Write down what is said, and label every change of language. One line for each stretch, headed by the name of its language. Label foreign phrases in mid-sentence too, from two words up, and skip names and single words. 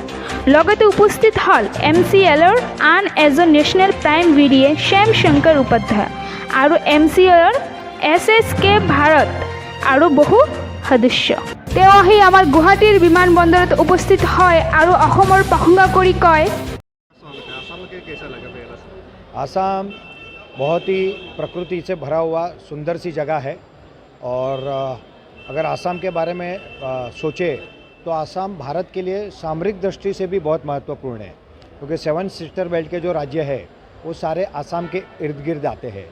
Assamese: লগতে উপস্থিত হল MCLৰ আন এজন
English: national prime
Assamese: VDA শ্যাম শংকৰ উপাধ্যায় আৰু MCLৰ SSK ভাৰত আৰু বহু সদস্য। তেওঁ আহি আমাৰ গুৱাহাটীৰ বিমানবন্দৰত উপস্থিত হয় আৰু অসমৰ প্ৰশংসা কৰি কয়,
Hindi: आसाम बहुत ही प्रकृति से भरा हुआ सुंदर सी जगह है और अगर आसाम के बारे में सोचे तो आसाम भारत के लिए सामरिक दृष्टि से भी बहुत महत्वपूर्ण है, क्योंकि 7
English: sister belt
Hindi: के जो राज्य है वो सारे आसाम के इर्द गिर्द आते हैं।